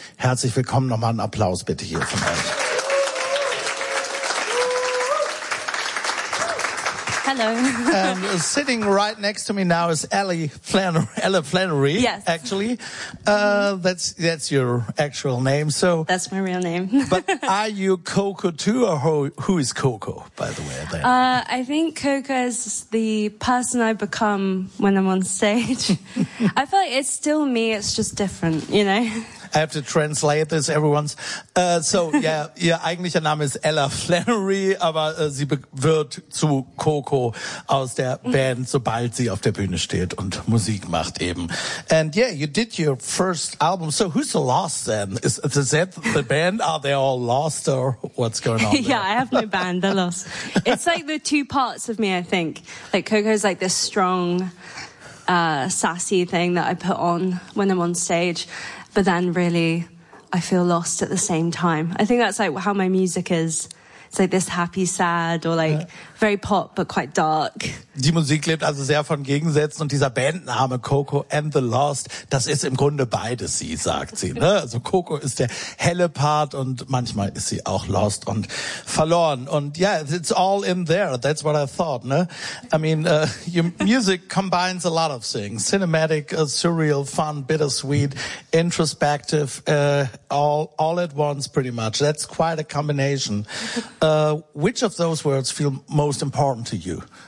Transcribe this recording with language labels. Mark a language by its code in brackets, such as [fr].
[de] Herzlich willkommen, nochmal einen Applaus bitte hier von euch. [en] Hello. And sitting right next to me now is Ella Flannery. Yes. Actually, that's your actual name. So that's my real name. But are you Coco too, or who is Coco, by the way? Then? I think Coco is the person I become when I'm on stage. I feel like it's still me. It's just different, you know. I have to translate this, everyone's. [de] Ihr eigentlicher Name ist Ella Flannery, aber sie wird zu Coco aus der Band, sobald sie auf der Bühne steht und Musik macht eben. [en] And yeah, you did your first album. So who's the Lost then? Is that the band? Are they all lost or what's going on? Yeah, I have no band. They're lost. It's like the two parts of me, I think. Like Coco's like this strong, sassy thing that I put on when I'm on stage. But then really, I feel lost at the same time. I think that's like how my music is. It's like this happy, sad or like very pop, but quite dark. [de] Die Musik lebt also sehr von Gegensätzen und dieser Bandname Coco and the Lost, das ist im Grunde beides sie, sagt sie. Ne? Also Coco ist der helle Part und manchmal ist sie auch lost und verloren. [en] Und yeah, it's all in there. That's what I thought. Ne? I mean, your music combines a lot of things. Cinematic, surreal, fun, bittersweet, introspective, all at once pretty much. That's quite a combination. Which of those words feel most important to you?